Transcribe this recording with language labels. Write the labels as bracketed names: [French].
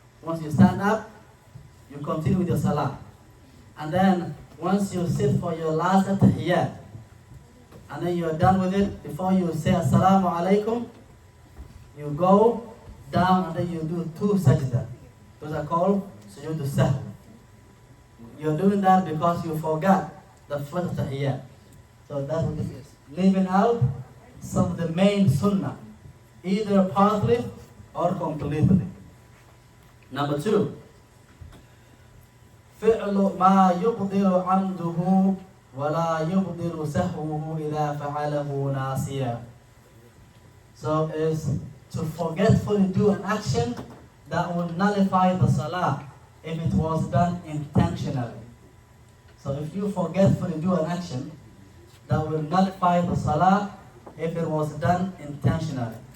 [English] Once you stand up, you continue with your salah. And then once you sit for your last at-tahiyyat, and then you are done with it, before you say assalamu alaikum, you go down and then you do two sajda. Those are called sujood sahwi. You're doing that because you forgot the first tahiyyat. So that's what this is. Leaving out some of the main sunnah, either partly or completely. Number two, [Arabic] فعل ما يبطل عمده ولا يبطل سهوه إذا فعله ناسيا. [English] So is to forgetfully do an action that will nullify the salah if it was done intentionally. So if you forgetfully do an action that will nullify the salah if it was done intentionally.